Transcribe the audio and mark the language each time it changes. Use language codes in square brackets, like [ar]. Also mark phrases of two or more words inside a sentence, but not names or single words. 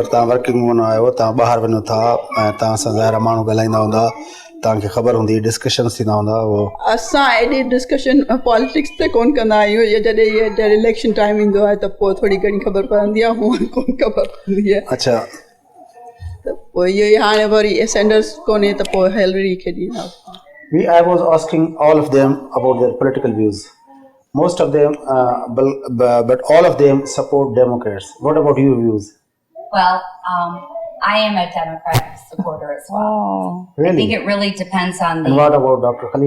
[sd] तव्हां [en] working woman [sd] आहियो तव्हां ॿाहिरि वञो था ऐं तव्हां सां ज़ाहिर माण्हू ॻाल्हाईंदा हूंदा तव्हांखे ख़बर हूंदी डिस्कशन्स थींदा हूंदा उहो असां एॾी डिस्कशन पॉलिटिक्स ते कोन कंदा आहियूं जॾहिं [en] election time [sd] ईंदो आहे त पोइ थोरी घणी ख़बर पवंदी आहे हूअं कोन ख़बर पवंदी आहे। अच्छा त पोइ इहो ई हाणे वरी सैंडर्स कोन्हे त पोइ हिलरी खे ॾींदासीं। [en] I was asking all of them about their political views. Most of them, but all of them support Democrats. What about your views? Well, I am a Democratic supporter as well. Oh, really? I think it really depends on the... And what about Dr. Khalil?